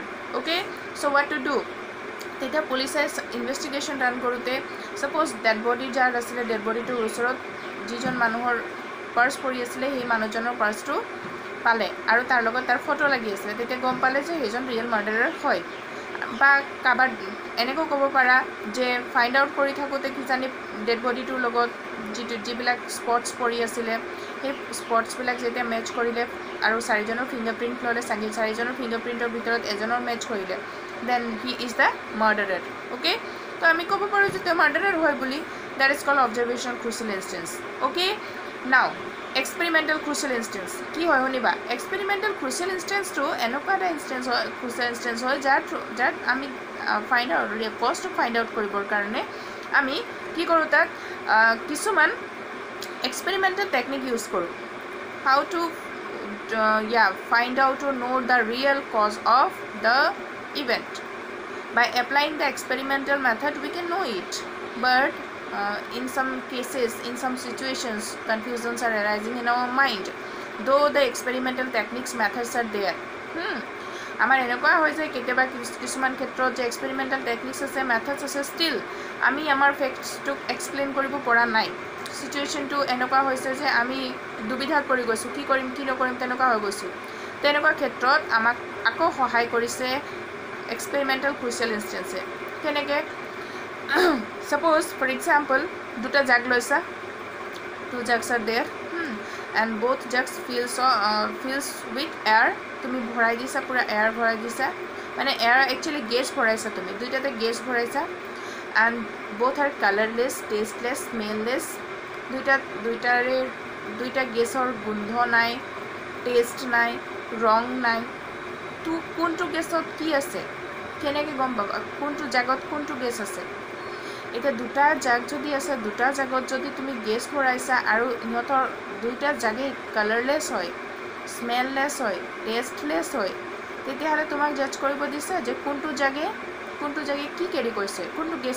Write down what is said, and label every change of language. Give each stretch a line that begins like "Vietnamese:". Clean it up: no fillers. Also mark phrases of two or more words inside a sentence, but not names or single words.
English: okay, so what to do,
Assamese: তেতিয়া পুলিচে
English: investigation run
Assamese: কৰোঁতে
English: suppose dead body
Assamese: যাৰ আছিলে,
English: dead bodyটোৰ
Assamese: ওচৰত যিজন মানুহৰ পাৰ্চ পৰি আছিলে সেই মানুহজনৰ পাৰ্চটো পালে আৰু তাৰ লগত তাৰ ফটো লাগি আছিলে, তেতিয়া গম পালে যে সেইজন
English: real murderer
Assamese: হয়। বা কাৰোবাৰ এনেকৈ ক'ব পাৰা যে
English: find out
Assamese: কৰি থাকোঁতে কিজানি ডেড বডিটোৰ লগত যিবিলাক স্পটছ পৰি আছিলে সেই স্পটছবিলাক যেতিয়া মেটচ কৰিলে আৰু 4জনৰ ফিংগাৰপ্ৰিণ্ট ল'লে, 4জনৰ ফিংগাৰপ্ৰিণ্টৰ ভিতৰত এজনৰ মেটচ কৰিলে,
English: Then he is the murderer.
Assamese: অ'কে, তো আমি ক'ব পাৰোঁ যে তেওঁ মাৰ্ডাৰাৰ হয় বুলি।
English: That is called observation crucial instance. okay, now experimental crucial instance
Assamese: কি হয় শুনিবা।
English: experimental crucial instanceটো
Assamese: এনেকুৱা এটা ইনষ্টেন্স হয়,
English: crucial instance
Assamese: হয় যাত আমি
English: find out causeটো find out
Assamese: কৰিবৰ কাৰণে আমি কি কৰোঁ, তাত কিছুমান
English: experimental technique use
Assamese: কৰোঁ।
English: how to find out or know the real cause of the event. By applying the experimental method we can know it, but in some cases, in some situations, confusions are arising in our mind, though the experimental techniques methods are there.
Assamese: আমাৰ এনেকুৱা হয় যে কেতিয়াবা কিছুমান ক্ষেত্ৰত যে
English: experimental techniques
Assamese: আছে, মেথডছ আছে, ষ্টিল আমি আমাৰ ফেক্টছটোক এক্সপ্লেইন কৰিব পৰা নাই। চিটুৱেশ্যনটো এনেকুৱা হৈছে যে আমি দুবিধাত পৰি গৈছোঁ, কি কৰিম কি নকৰিম তেনেকুৱা হৈ গৈছোঁ। তেনেকুৱা ক্ষেত্ৰত আমাক আকৌ সহায় কৰিছে
English: experimental crucial instanceে।
Assamese: কেনেকৈ,
English: suppose for example
Assamese: দুটা জাগ লৈছা,
English: 2 jugs are there and both jugs fills with air,
Assamese: তুমি ভৰাই দিছা, পূৰা এয়াৰ ভৰাই দিছা, মানে এয়াৰ একচুৱেলি গেছ ভৰাইছা, তুমি দুইটাতে গেছ ভৰাইছা,
English: and both are colorless, tasteless, smellless,
Assamese: দুইটা গেছৰ গোন্ধ নাই, টেষ্ট নাই, ৰং নাই। কোনটো গেছত কি আছে কেনেকৈ গম পাবা, কোনটো জাগত কোনটো গেছ আছে। এটা দুটা জাগ যদি আছে দুটা জাগত যদি তুমি গেছ ভৰাইছা আৰু ইহঁতৰ দুইটা জাগেই কালাৰলেছ হয় স্মেললেছ হয় টেষ্টলেছ হয় তেতিয়াহ'লে তোমাক জাজ কৰিব দিছে যে কোনটো জাগে কি কেৰি কৰিছে কোনটো গেছ